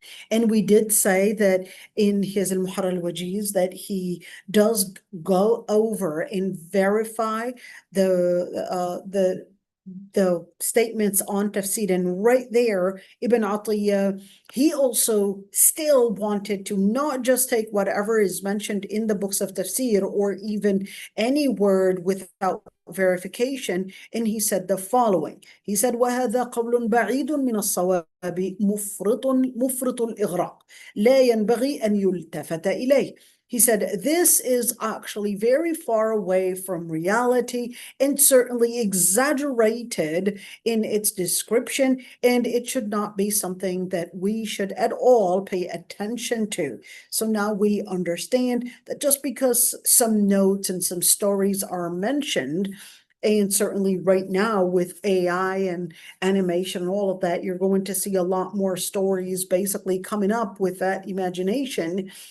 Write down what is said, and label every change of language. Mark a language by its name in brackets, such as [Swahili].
[English] And we did say that in his Al-Muharrar al-Wajiz that he does go over and verify the statements on tafsir, and right there, Ibn Atiyah, he also still wanted to not just take whatever is mentioned in the books of tafsir or even any word without verification, and he said the following. He said, [Arabic] وَهَذَا قَوْلٌ بَعِيدٌ مِنَ الصَّوَابِ مُفْرِطُ الْإِغْرَاقِ لَا يَنْبَغِي أَنْ يُلْتَفَتَ إِلَيْهِ. [English] He said, this is actually very far away from reality and certainly exaggerated in its description, and it should not be something that we should at all pay attention to. So now we understand that just because some notes and some stories are mentioned, and certainly right now with AI and animation and all of that, you're going to see a lot more stories basically coming up with that imagination.